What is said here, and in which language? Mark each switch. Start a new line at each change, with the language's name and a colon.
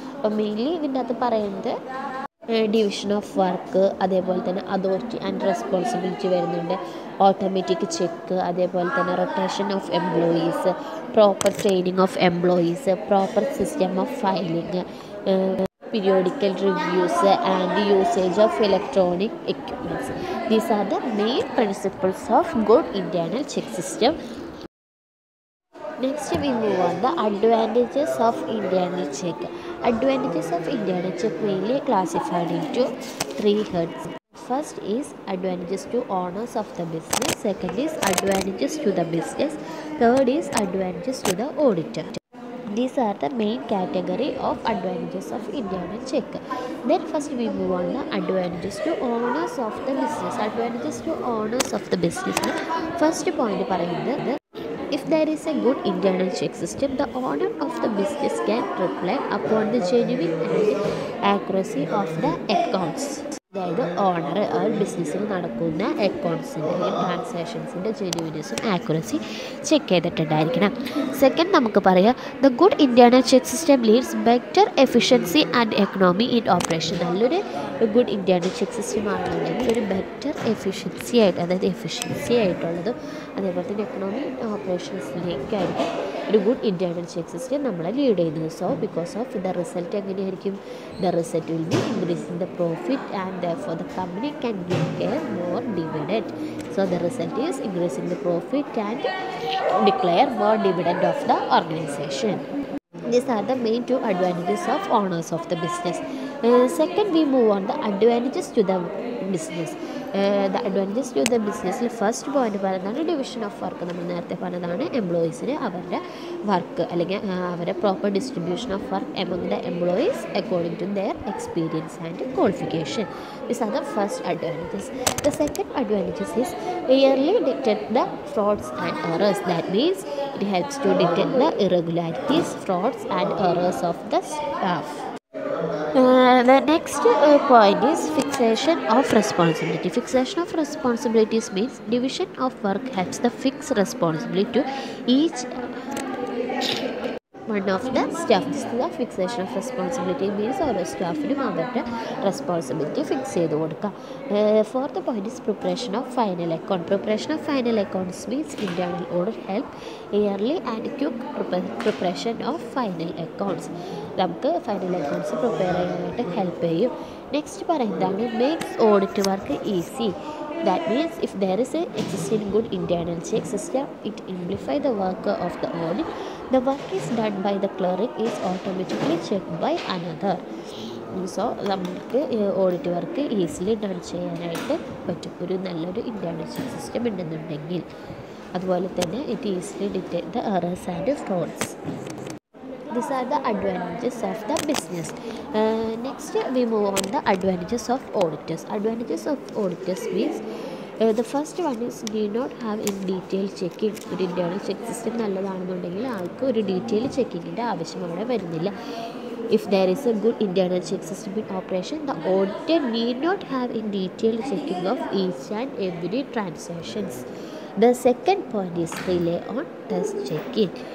Malayalam: അപ്പോൾ മെയിൻലി ഇതിൻ്റെ അകത്ത് പറയുന്നത് ഡിവിഷൻ ഓഫ് വർക്ക്, അതേപോലെ തന്നെ അതോറിറ്റി ആൻഡ് റെസ്പോൺസിബിലിറ്റി വരുന്നുണ്ട്, ഓട്ടോമാറ്റിക് ചെക്ക്, അതേപോലെ തന്നെ rotation of employees, proper training of employees, proper system of filing,
English: periodical reviews and usage of electronic equipments. These are the main principles of good internal check system. Next we move on the advantages of internal check. Advantages of internal check mainly classified into 3 heads. First is advantages to owners of the business, second is advantages to the business, Third is advantages to the auditor. These are the main category of advantages of internal check. Then first we move on the advantages to owners of the business. Advantages to owners of the business. First point
Malayalam: പറയുന്നത്,
English: if there is a good internal check system, the owner of the business can rely upon the genuine and accuracy of the accounts.
Malayalam: അതായത് owner ആ ബിസിനസ്സിൽ നടക്കുന്ന അക്കൗണ്ട്സിൻ്റെ അല്ലെങ്കിൽ ട്രാൻസാക്ഷൻസിൻ്റെ ജെന്യുവിനെസും accuracy check ചെയ്തിട്ടുണ്ടായിരിക്കണം. Second നമുക്ക് പറയാം,
English: The good internal check system leads better efficiency and economy in operation.
Malayalam: നല്ലൊരു good internal check system ആണെന്നുണ്ടെങ്കിൽ ഒരു ബെറ്റർ എഫിഷ്യൻസി ആയിട്ട്, അതായത് എഫിഷ്യൻസി ആയിട്ടുള്ളതും അതേപോലെ തന്നെ എക്കണോമി ഓപ്പറേഷൻസിലേക്കായിരിക്കും ഒരു ഗുഡ് ഇൻറ്റേർണൽ ചെക്ക് സിസ്റ്റം നമ്മളെ ലീഡ് ചെയ്യുന്നത്.
English: so because of the result
Malayalam: എങ്ങനെയായിരിക്കും,
English: The result will be increasing the profit and therefore the company can declare more dividend. So the result is increasing the profit and declare more dividend of the organization. These are the main two advantages of owners of the business. Second we move on the advantages to the business. The advantages to the business, first point
Malayalam: പറയുന്നതാണ്
English: Division of work.
Malayalam: നമ്മൾ നേരത്തെ പറഞ്ഞതാണ് എംപ്ലോയീസിന് അവരുടെ work അല്ലെങ്കിൽ അവരുടെ
English: Proper distribution of work among the employees according to their experience and qualification. These are the first advantages. The second advantages is yearly detect the frauds and errors. That means it helps to detect the irregularities, frauds and errors of the staff. The next point is fixation of responsibility. Fixation of responsibilities means division of work helps the fix responsibility to each one of the staff. This is the fixation of responsibility means
Malayalam: ഓരോ സ്റ്റാഫിനും അവരുടെ responsibility fix ചെയ്ത് കൊടുക്കുക.
English: Fourth point is preparation of final account. Preparation of final accounts means internal audit help early and quick preparation of final accounts.
Malayalam: നമുക്ക് final accounts prepare ചെയ്യാനായിട്ട് help ചെയ്യും. Next പറയുന്നതാണ്
English: Makes audit work easy. That means if there is a existing good internal check system, it simplifies the work of the audit. The work is done by the clerk is automatically checked by another.
Malayalam: So നമുക്ക് audit work easily done ചെയ്യാനായിട്ട് പറ്റും ഒരു നല്ലൊരു internal check system ഉണ്ടെന്നുണ്ടെങ്കിൽ. അതുപോലെ തന്നെ
English: It easily detect the errors and frauds. These are the advantages of the business. Next we move on the advantages of auditors. Advantages of auditors means the first one is need not have in detail checking.
Malayalam: ഒരു internal check system നല്ലതാണെന്നുണ്ടെങ്കിൽ ആൾക്ക് ഒരു detail ചെക്കിങ്ങിൻ്റെ ആവശ്യം അവിടെ വരുന്നില്ല.
English: If there is a good internal check system in operation, the auditor need not have in detail checking of each and every transactions. The second point is rely on test checking.